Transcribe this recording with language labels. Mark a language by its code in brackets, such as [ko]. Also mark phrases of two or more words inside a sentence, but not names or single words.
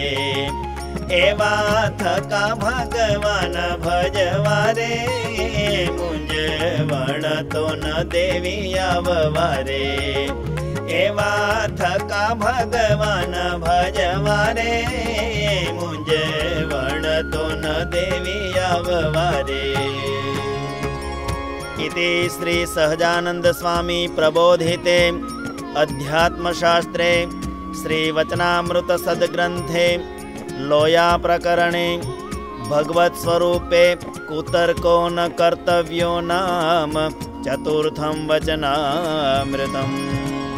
[gu] એવા થકા ભગવાન ભજવા રે, મૂંઝવણ તો ન દેવી આવવા રે. એવા થકા ભગવાન ભજવા રે, મૂંઝવણ તો ન દેવી આવવા રે. [sa] इति श्री सहजानंद स्वामी प्रबोधिते अध्यात्मशास्त्रे श्री वचनामृत सद्ग्रंथे लोया प्रकरणे भगवत स्वरूपे कुतर्को न कर्तव्यो नाम चतुर्थं वचनामृतम्.